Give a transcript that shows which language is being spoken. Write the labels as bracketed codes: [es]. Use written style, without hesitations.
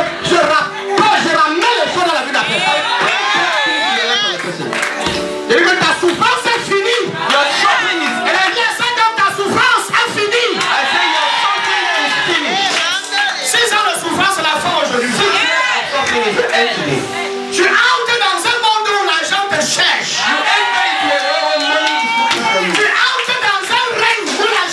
[fr] Je ramène les choses dans la vie de la personne. Et que ta souffrance est finie. [en] Your suffering is [fr] Elle a dit ça comme ta souffrance est finie. [en] I say your suffering is finished. [fr] 6 ans de souffrance, c'est la fin aujourd'hui. [en] Suffering is the end today. [fr] Tu entres dans un monde où l'argent te cherche. [en] You enter into a world where money is looking for you. [fr] Tu entres dans un règne où